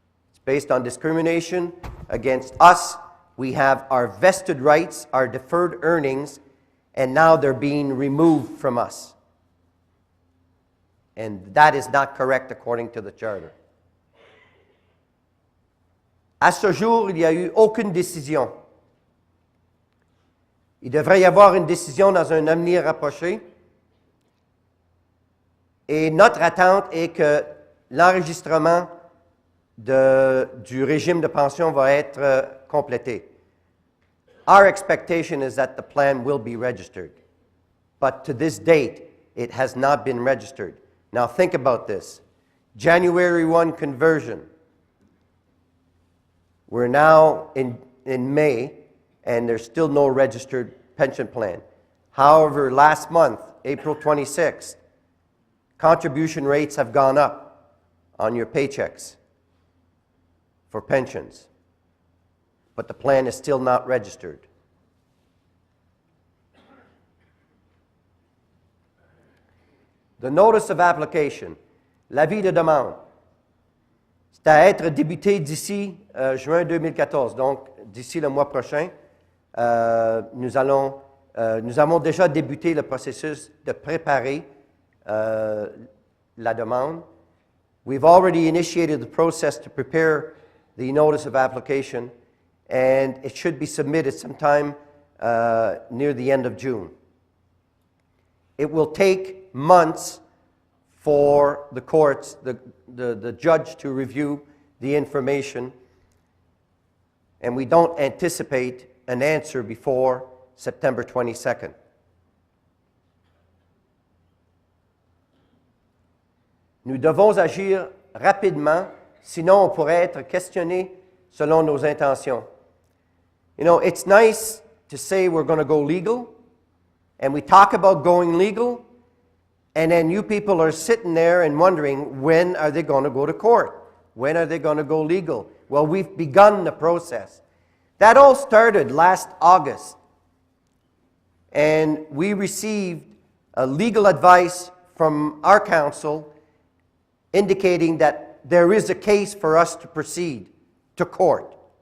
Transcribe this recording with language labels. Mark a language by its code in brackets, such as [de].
[en] It's based on discrimination against us. We have our vested rights, our deferred earnings, and now they're being removed from us. And that is not correct according to the Charter. [fr] À ce jour, il n'y a eu aucune décision. Il devrait y avoir une décision dans un avenir rapproché. Et notre attente est que l'enregistrement du régime de pension va être complété. [en] Our expectation is that the plan will be registered. But to this date, it has not been registered. Now think about this. January 1 conversion. We're now in May, and there's still no registered pension plan. However, last month, April 26th, contribution rates have gone up on your paychecks for pensions, but the plan is still not registered. The notice of application, [fr] l'avis de demande. C'est à être débuté d'ici juin 2014. Donc, d'ici le mois prochain, nous avons déjà débuté le processus de préparer la demande. [en] We've already initiated the process to prepare the notice of application, and it should be submitted sometime near the end of June. It will take months for the courts, the judge to review the information, and we don't anticipate an answer before September 22nd. [fr] Nous devons agir rapidement, sinon on pourrait être questionné selon nos intentions. [en] You know, it's nice to say we're going to go legal, and we talk about going legal, and then you people are sitting there and wondering, when are they going to go to court? When are they going to go legal? Well, we've begun the process. That all started last August, and we received legal advice from our counsel indicating that there is a case for us to proceed to court.